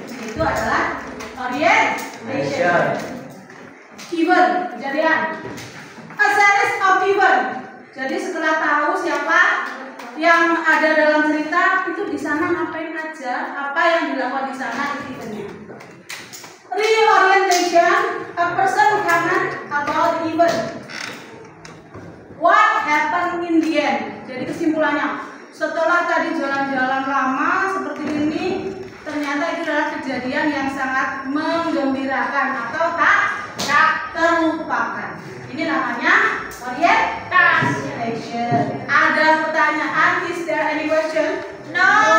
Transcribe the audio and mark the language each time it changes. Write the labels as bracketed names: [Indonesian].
[Indonesian] Itu adalah orientation. Event, kejadian. [English] A series of event. [Indonesian] Jadi setelah tahu siapa yang ada dalam cerita, itu di sana ngapain aja, apa yang dilakukan di sana, itu eventnya. [English] Reorientation, a person comment about the event. What happened in the end? [Indonesian] Jadi kesimpulannya, setelah tadi jalan-jalan lama seperti ini, ternyata itu adalah kejadian yang sangat menggembirakan atau tak terlupakan. Ini namanya orientation. Ada pertanyaan? [English] Is there any question? No.